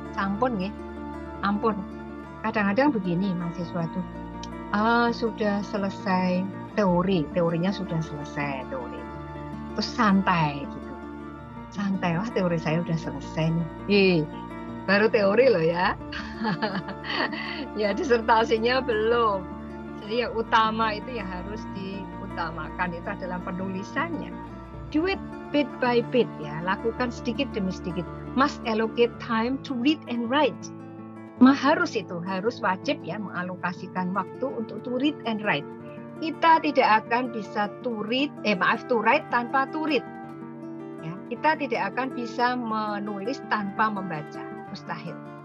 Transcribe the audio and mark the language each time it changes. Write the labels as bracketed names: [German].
[Indonesian] Sampun ya. Ampun, kadang-kadang begini mahasiswa tuh, sudah selesai teorinya sudah selesai teori, terus santai gitu, santai, wah teori saya udah selesai nih, baru teori loh ya, ya disertasinya belum. Jadi yang utama itu yang harus diutamakan itu adalah penulisannya. [English] Do it bit by bit [Indonesian] ya, lakukan sedikit demi sedikit. [English] must allocate time to read and write. [Indonesian] Harus wajib ya mengalokasikan waktu untuk [English] to read and write. [Indonesian] Kita tidak akan bisa to write tanpa to read. Ya, kita tidak akan bisa menulis tanpa membaca, mustahil.